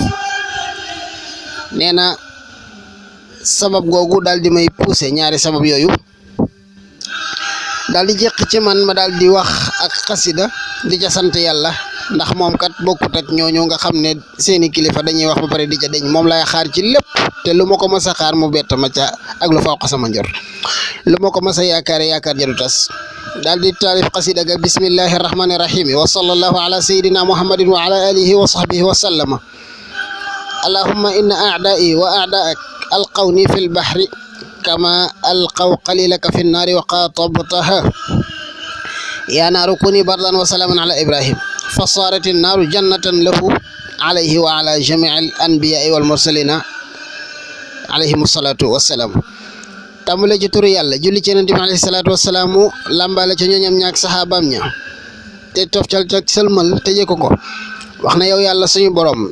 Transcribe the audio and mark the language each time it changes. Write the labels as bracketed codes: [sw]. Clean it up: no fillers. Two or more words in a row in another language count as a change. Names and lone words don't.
[wo] nee na sabab googu daal di may poussé ñaari sabab yooyu daal di jeq ci man ma daal di wax ak xasida di ca sant yàlla ndax moom kat bokkut ak ñooñu nga xam ne seeni kilifa dañuy wax ba pare di ca deñ moom lay xaar ci lépp te lu ma ko mës a xaar mu bett ma ca ak lu fawqa sama njort lu ma ko mës a yaakaar jadu tas. [ar] daal di taalif xasida ga بسم الله الرحمن الرحيم وصلى الله على سيدنا محمد وعلى آله وصحبه وسلم. اللهم إن أعدائي وأعداءك ألقوني في البحر كما ألقوا خليلك في النار وخاطبتها يا نار كوني بردا وسلاما على إبراهيم فصارت النار جنة له عليه وعلى جميع الأنبياء والمرسلين عليهم الصلاة والسلام. [wo] tàmbale ci turu yàlla julli ci yonent bi [ar] عليه الصلاة والسلام [wo] lambale ca ñooñam ñaak saxaabaam ña te toftal ca sëlmal te jëkko ko wax na yow yàlla suñu borom